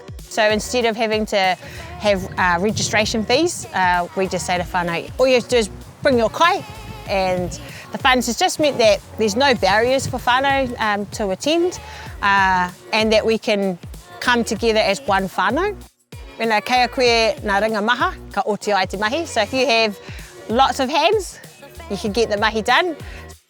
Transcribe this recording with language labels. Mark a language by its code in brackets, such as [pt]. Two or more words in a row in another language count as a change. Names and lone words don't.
[en] So instead of having to have registration fees, we just say to whānau, all you have to do is bring your kai, and the funds has just meant that there's no barriers for whānau to attend, and that we can come together as one whānau. [mi] When kei a koe ngā ringa maha, ka oti ai te mahi, [en] so if you have lots of hands, you can get the mahi done.